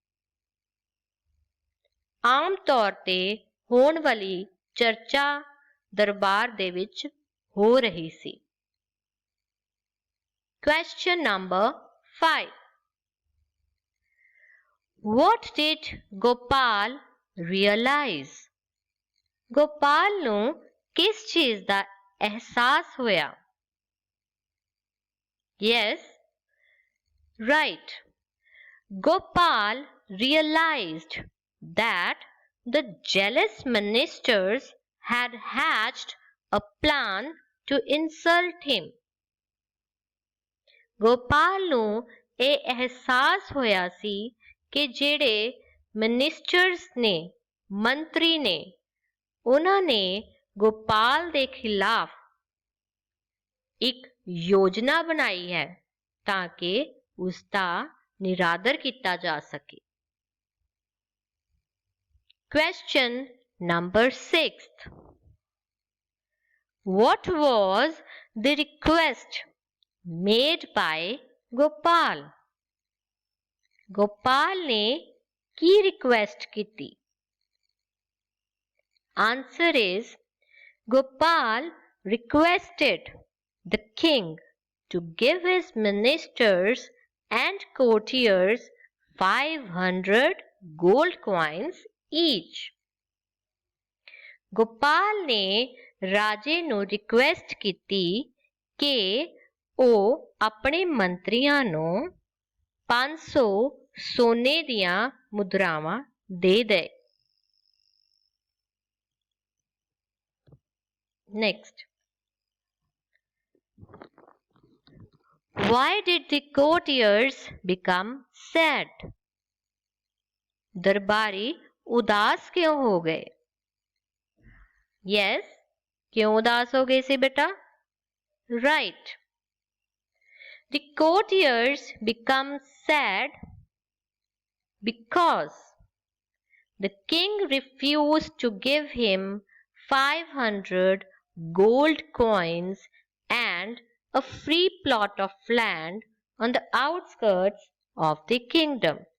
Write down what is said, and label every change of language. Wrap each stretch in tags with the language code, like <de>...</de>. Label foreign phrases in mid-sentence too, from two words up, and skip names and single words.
<pa>ਆਮ ਤੌਰ ਤੇ ਹੋਣ ਵਾਲੀ ਚਰਚਾ ਦਰਬਾਰ ਦੇ ਵਿੱਚ ਹੋ ਰਹੀ ਸੀ।</pa> <en>Question number 5. What did Gopal realize?</en> <pa>ਗੋਪਾਲ ਨੂੰ ਕਿਸ ਚੀਜ਼ ਦਾ ਅਹਿਸਾਸ ਹੋਇਆ?</pa> <en>Yes, right. Gopal realized that the jealous ministers had hatched a plan to insult him.</en> <pa>ਗੋਪਾਲ ਨੂੰ ਇਹ ਅਹਿਸਾਸ ਹੋਇਆ ਸੀ ਕਿ ਜਿਹੜੇ ਮਿਨਿਸਟਰਸ ਨੇ, ਮੰਤਰੀ ਨੇ, ਉਹਨਾਂ ਨੇ ਗੋਪਾਲ ਦੇ ਖਿਲਾਫ ਇੱਕ ਯੋਜਨਾ ਬਣਾਈ ਹੈ ਤਾਂ ਕਿ ਉਸ ਦਾ ਨਿਰਾਦਰ ਕੀਤਾ ਜਾ ਸਕੇ।</pa> <en>Question number 6. What was the request made by Gopal?</en> <pa>ਗੋਪਾਲ ਨੇ ਕੀ ਰਿਕੁਐਸਟ ਕੀਤੀ?</pa> <en>Answer is Gopal requested the king to give his ministers and courtiers 500 gold coins each.</en> <pa>ਗੋਪਾਲ ਨੇ ਰਾਜੇ ਨੂੰ ਰਿਕੁਐਸਟ ਕੀਤੀ ਕਿ ਉਹ ਆਪਣੇ ਮੰਤਰੀਆਂ ਨੂੰ 500 ਸੋਨੇ ਦੀਆਂ ਮੁਦਰਾਵਾਂ ਦੇ ਦੇ।</pa> <en>Next. Why did the courtiers become sad?</en> <hi>दरबारी उदास क्यों हो गए? Yes, क्यों उदास हो गए सी बेटा?</hi> <en>Right. The courtiers become sad because the king refused to give him 500 gold coins and a free plot of land on the outskirts of the kingdom.</en>